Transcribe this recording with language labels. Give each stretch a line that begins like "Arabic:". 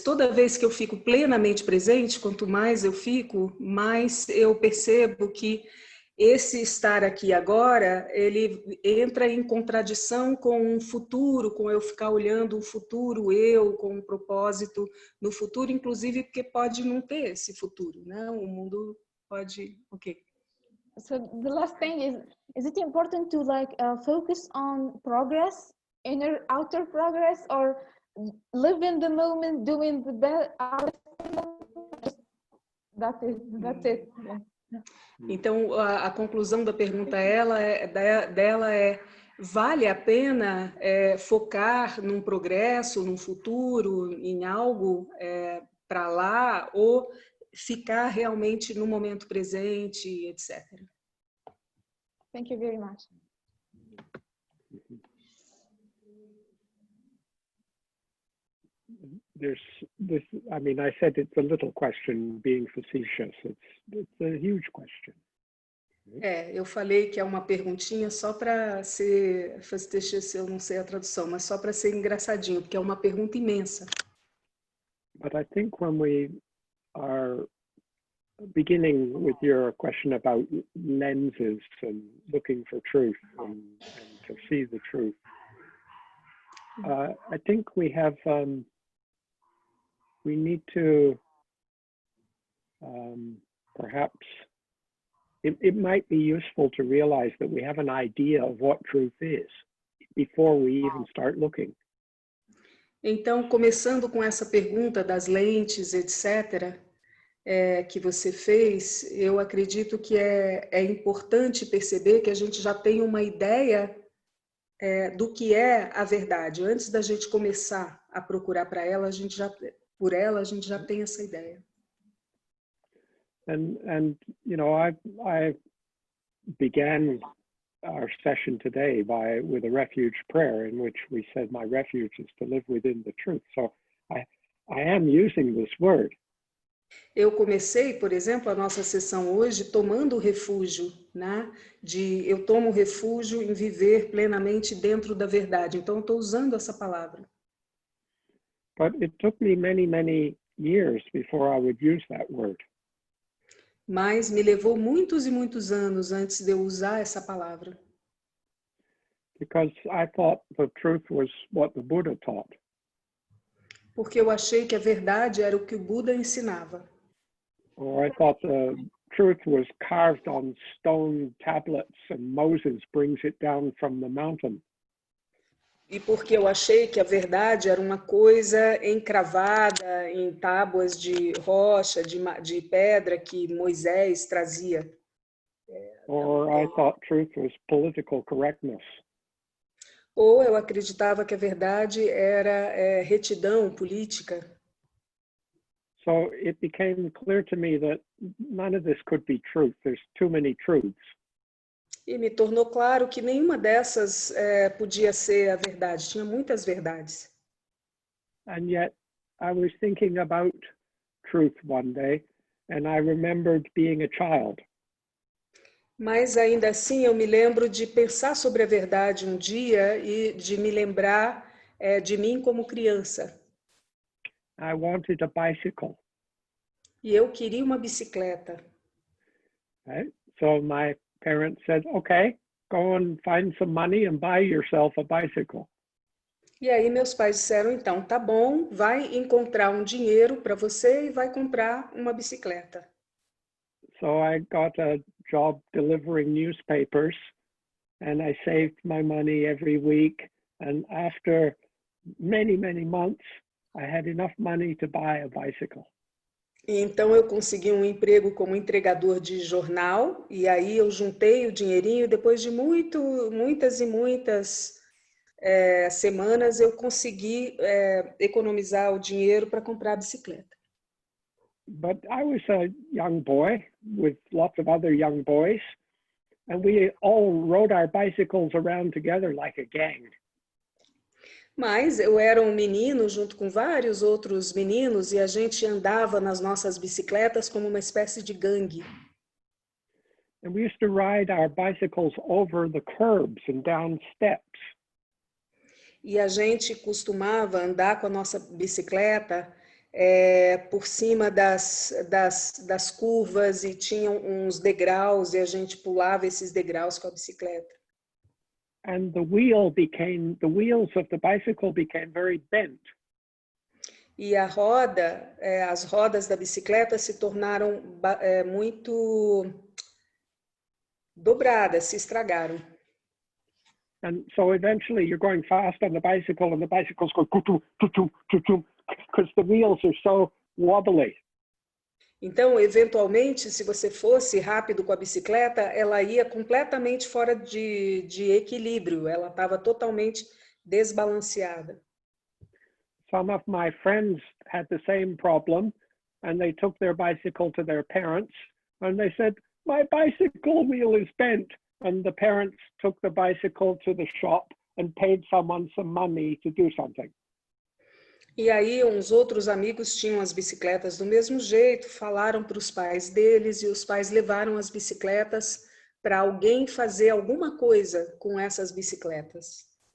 Portuguese: Toda vez que eu fico plenamente presente, quanto mais eu fico, mais eu percebo que esse estar aqui agora, ele entra em contradição com um futuro, com eu ficar olhando o futuro, eu com um propósito no futuro, inclusive porque pode não ter esse futuro, né? O mundo pode, ok.
English: So the last thing is it important to like focus on progress, inner, outer progress, or live in the moment, doing the best? That's it. Yeah.
Portuguese: Então, a conclusão da pergunta dela é: vale a pena focar num progresso, num futuro, em algo para lá, ou ficar realmente no momento presente, etc.
English: Thank you very much. There's this, I mean, I said it's a little question being facetious. It's a huge question.
Portuguese: Eu falei que é uma perguntinha só para ser facetious, eu não sei a tradução, mas só para ser engraçadinho, porque é uma pergunta imensa.
English: But I think when we are beginning with your question about lenses and looking for truth and to see the truth. I think we have, we need to perhaps, it might be useful to realize that we have an idea of what truth is before we even start looking.
Portuguese: Então, começando com essa pergunta das lentes, etc., que você fez, eu acredito que é importante perceber que a gente já tem uma ideia do que é a verdade. Antes da gente começar a procurar por ela, a gente já tem essa ideia.
English: And you know, I began our session today with a refuge prayer in which we said, my refuge is to live within the truth. So I am using this word.
Portuguese: Eu comecei, por exemplo, a nossa sessão hoje tomando o refúgio, né? Eu tomo refúgio em viver plenamente dentro da verdade. Então, eu estou usando essa palavra.
English: But it took me many, many years before I would use that word.
Portuguese: Mas me levou muitos e muitos anos antes de eu usar essa palavra.
English: Because I thought the truth was what the Buddha taught.
Portuguese: Porque eu achei que a verdade era o que o Buda ensinava.
English: Or I thought the truth was carved on stone tablets and Moses brings it down from the mountain.
Portuguese: E porque eu achei que a verdade era uma coisa encravada em tábuas de rocha, de pedra que Moisés trazia.
English: Or I thought truth was political correctness.
Portuguese: Ou eu acreditava que a verdade era retidão política.
English: So it became clear to me that none of this could be truth. There's too many truths.
Portuguese: E me tornou claro que nenhuma dessas podia ser a verdade. Tinha muitas verdades.
English: And yet I was thinking about truth one day and I remembered being a child.
Portuguese: Mas ainda assim eu me lembro de pensar sobre a verdade um dia e de me lembrar de mim como criança.
English: I wanted a bicycle.
Portuguese: E eu queria uma bicicleta.
English: Right? So my parents said, okay, go and find some money and buy yourself a bicycle.
Portuguese: E aí meus pais disseram, então, tá bom, vai encontrar um dinheiro para você e vai comprar uma bicicleta.
English: So I got a job delivering newspapers and I saved my money every week. And after many, many months, I had enough money to buy a bicycle.
Portuguese: E então eu consegui um emprego como entregador de jornal e aí eu juntei o dinheirinho e depois de muitas e muitas semanas eu consegui economizar o dinheiro para comprar a bicicleta.
English: But I was a young boy with lots of other young boys, and we all rode our bicycles around together like a gang.
Portuguese: Mas eu era um menino junto com vários outros meninos e a gente andava nas nossas bicicletas como uma espécie de gangue.
English: And we used to ride our bicycles over the curbs and down steps.
Portuguese: E a gente costumava andar com a nossa bicicleta por cima das curvas e tinham uns degraus e a gente pulava esses degraus com a bicicleta.
English: And the wheels of the bicycle became very bent.
Portuguese: E as rodas da bicicleta se tornaram muito dobradas, se estragaram.
English: And so eventually you're going fast on the bicycle and the bicycle's going because the wheels are so wobbly.
Portuguese: Então, eventualmente, se você fosse rápido com a bicicleta, ela ia completamente fora de equilíbrio, ela estava totalmente desbalanceada.
English: Some of my friends had the same problem and they took their bicycle to their parents and they said, my bicycle wheel is bent. And the parents took the bicycle to the shop and paid someone some money to do something.
Portuguese: E aí uns outros amigos tinham as bicicletas do mesmo jeito, falaram para os pais deles e os pais levaram as bicicletas para alguém fazer alguma coisa com essas bicicletas.